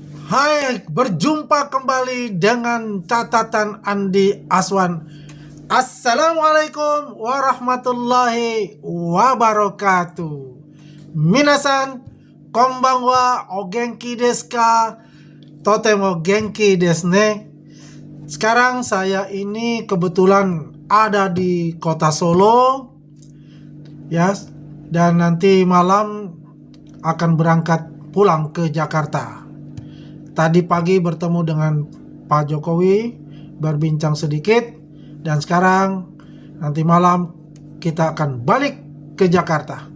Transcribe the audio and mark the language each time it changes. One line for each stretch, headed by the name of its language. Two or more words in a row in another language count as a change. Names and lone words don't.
Indonesian: Hai, berjumpa kembali dengan catatan Andi Aswan.
Arabic: السلام عليكم ورحمة الله وبركاته.
Japanese: Minasan, konbanwa, o genki desu ka? Totemo genki desu ne.
Indonesian: Sekarang saya ini kebetulan ada di kota Solo, ya, dan nanti malam akan berangkat pulang ke Jakarta. Tadi pagi bertemu dengan Pak Jokowi, berbincang sedikit, dan sekarang nanti malam kita akan balik ke Jakarta.